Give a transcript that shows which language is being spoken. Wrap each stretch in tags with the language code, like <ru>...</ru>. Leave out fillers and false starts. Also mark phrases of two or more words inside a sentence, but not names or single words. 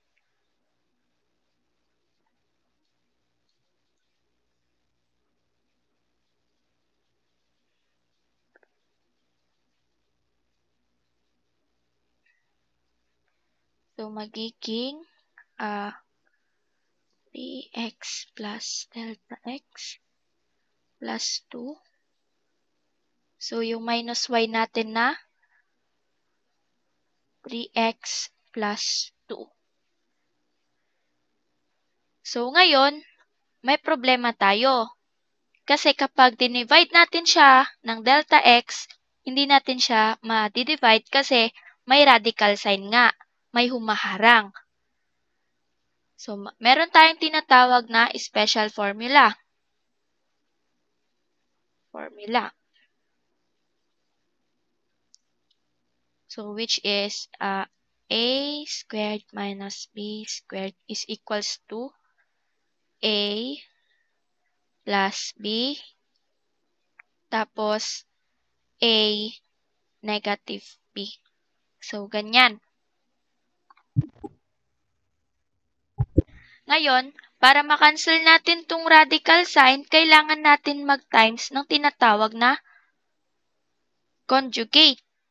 <en>So, magiging 3x plus delta x plus 2.</en> <tl>So, yung minus y natin na</tl> <en>3x plus 2.</en> <tl>So, ngayon, may problema tayo. Kasi kapag dinivide natin siya ng delta x, hindi natin siya ma-divide kasi may</tl> <en>radical sign</en> <tl>nga. May humaharang. So, meron tayong tinatawag na</tl> <en>special formula. So, which is a squared minus b squared is equals to a plus b tapos a negative b.</en> <tl>So, ganyan. Ngayon, para makancel natin tong</tl> <en>radical sign,</en> <tl>kailangan natin mag-times ng tinatawag na conjugate.</tl>